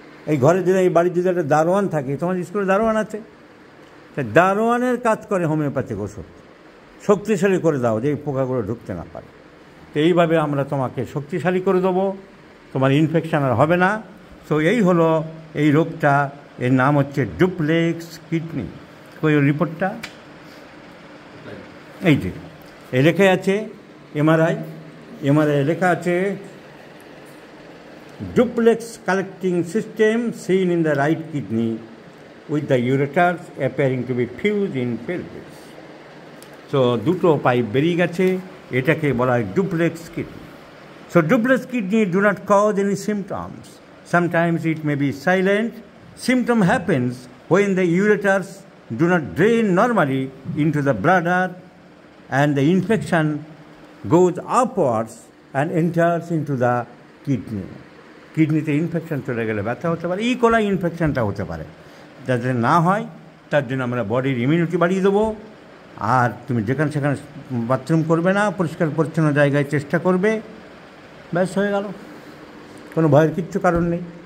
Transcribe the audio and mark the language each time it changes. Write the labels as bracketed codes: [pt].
[bn] এই ঘরে যদি, এই বাড়ির যদি একটা দারোয়ান থাকে, তোমার স্কুলে দারোয়ান আছে, তা দারোয়ানের কাজ করে হোমিওপ্যাথিক ওষুধ, শক্তিশালী করে দাও যে এই পোকাগুলো ঢুকতে না পারে। তো এইভাবে আমরা তোমাকে শক্তিশালী করে দেবো, তোমার ইনফেকশান আর হবে না। তো এই হলো এই রোগটা, এর নাম হচ্ছে ডুপ্লেক্স কিডনি। ওই রিপোর্টটা এই যে লেখা আছে, [en] MRI লেখা আছে duplex collecting system seen in the right kidney with the ureters appearing to be fused in pelvis. [bn] So দুটো পাইপ বেরিয়ে গেছে, এটাকে বলা হয় duplex kidney. [en] So duplex kidney do not cause any symptoms. Sometimes it may be silent. Symptom happens when the ureters do not drain normally into the bladder and the infection goes upwards and enters into the kidney. [bn] কিডনিতে infection চলে গেলে ব্যথা হতে পারে, E. coli ইনফেকশানটা হতে পারে। যাতে না হয় তার জন্য আমরা বডির ইমিউনিটি বাড়িয়ে দেবো। আর তুমি যেখানে সেখানে বাথরুম করবে না, পরিষ্কার পরিচ্ছন্ন জায়গায় চেষ্টা করবে, ব্যাস হয়ে গেল, কোনো ভয়ের কিচ্ছু কারণ নেই।